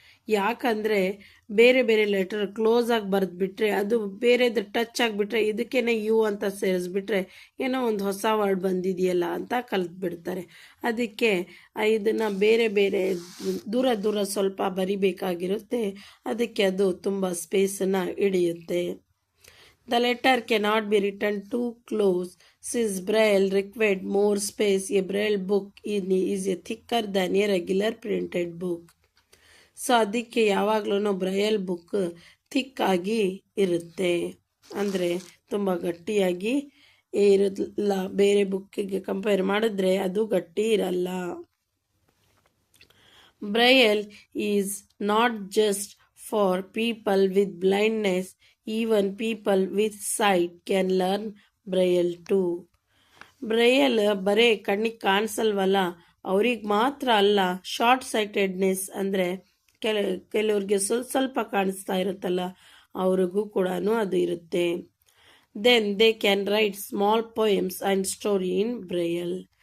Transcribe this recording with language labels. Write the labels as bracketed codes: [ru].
[kn] ಯಾಕಂದರೆ ಬೇರೆ ಬೇರೆ ಲೆಟರ್ ಕ್ಲೋಸ್ ಆಗಿ ಬರೆದ್ಬಿಟ್ರೆ ಅದು ಬೇರೆದು ಟಚ್ ಆಗಿಬಿಟ್ರೆ ಇದಕ್ಕೇನೆ ಯು ಅಂತ ಸೇರಿಸ್ಬಿಟ್ರೆ ಏನೋ ಒಂದು ಹೊಸ ವರ್ಡ್ ಬಂದಿದೆಯಲ್ಲ ಅಂತ ಕಲಿತ್ಬಿಡ್ತಾರೆ. ಅದಕ್ಕೆ ಇದನ್ನು ಬೇರೆ ಬೇರೆ ದೂರ ದೂರ ಸ್ವಲ್ಪ ಬರಿಬೇಕಾಗಿರುತ್ತೆ. ಅದಕ್ಕೆ ಅದು ತುಂಬ ಸ್ಪೇಸನ್ನು ಹಿಡಿಯುತ್ತೆ. [en] The letter cannot be written too close since Braille required more space. A Braille book is a thicker than a regular printed book. [kn] So ಅದಕ್ಕೆ ಯಾವಾಗಲೂ ಬ್ರೈಲ್ ಬುಕ್ ಥಿಕ್ ಆಗಿ ಇರುತ್ತೆ, ಅಂದರೆ ತುಂಬ ಗಟ್ಟಿಯಾಗಿ ಇರಲ್ಲ. ಬೇರೆ ಬುಕ್ಕಿಗೆ ಕಂಪೇರ್ ಮಾಡಿದ್ರೆ ಅದು ಗಟ್ಟಿ ಇರಲ್ಲ. [en] Braille is not just for people with blindness. Even people with sight can learn Braille too. [kn] Braille ಬರೇ ಕಣ್ಣಿಗೆ ಕಾಣಿಸಲ್ವಲ್ಲ ಅವ್ರಿಗೆ ಮಾತ್ರ ಅಲ್ಲ, ಶಾರ್ಟ್ ಸೈಟೆಡ್ನೆಸ್ ಅಂದರೆ ಕೆಲವ್ರಿಗೆ ಸ್ವಲ್ಪ ಕಾಣಿಸ್ತಾ ಇರುತ್ತಲ್ಲ ಅವ್ರಿಗೂ ಕೂಡ ಅದು ಇರುತ್ತೆ. [en] Then they can write small poems and story in Braille.